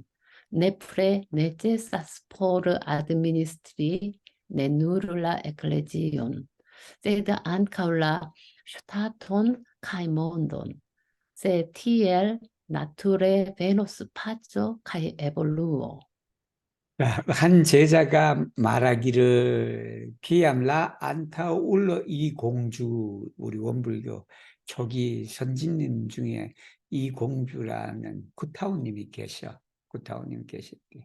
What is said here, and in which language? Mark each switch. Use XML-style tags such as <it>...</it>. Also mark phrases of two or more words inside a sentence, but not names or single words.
<eo>Nepre necesas por administri ne nur la eklezion, sed ankaŭ la ŝtaton kaj mondon. Se tiel nature venos paco kaj evoluo.</eo> <ko>한 제자가 말하기를</ko> <eo>kiam la antaŭulo</eo> <ko>이 공주, 우리 원불교 초기 선진님 중에 이 공주라는 구타우님이 계셔. 구타우님 계셨대.</ko>